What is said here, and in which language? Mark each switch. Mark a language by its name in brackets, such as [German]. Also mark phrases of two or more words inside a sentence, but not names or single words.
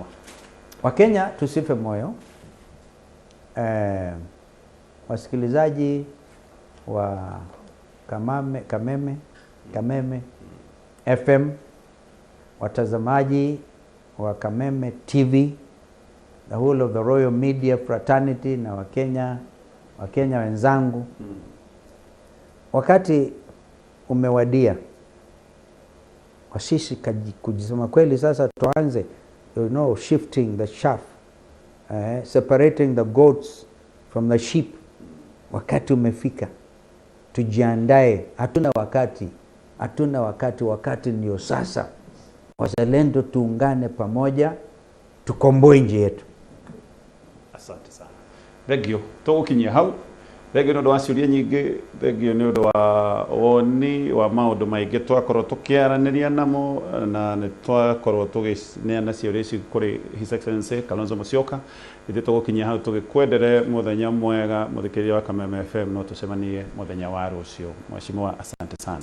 [Swahili] Wakenya tusife moyo. Wasikilizaji wa Kameme FM, watazamaji wa Kameme TV, [English] the whole of the Royal Media Fraternity, [Swahili] na Wakenya wenzangu, wakati umewadia kwa sisi kujisema kweli. Sasa tuanze [English] shifting the chaff, separating the goats from the sheep. [Swahili] Wakati umefika, tujiandae. Hatuna wakati ndio sasa. Wazalendo tuungane pamoja, tukomboe nchi yetu. Asante sana. [Kikuyu] Thegio tugukinyia hau. Thegio no ndo ciuria nyingi, thegio ni ndo wa woni wa maundu maingi twakorwo tukiaraniria namo, na ni twakorwo tugineana ciuria ici kuri [English] His Excellency [Kikuyu] Kalonzo Musyoka. Ithe tugukinyia hau tugikwendere muthenya mwega muthikiria wa Kameme FM, no tucemanie muthenya wa rucio. [Swahili] Mheshimiwa, asante sana.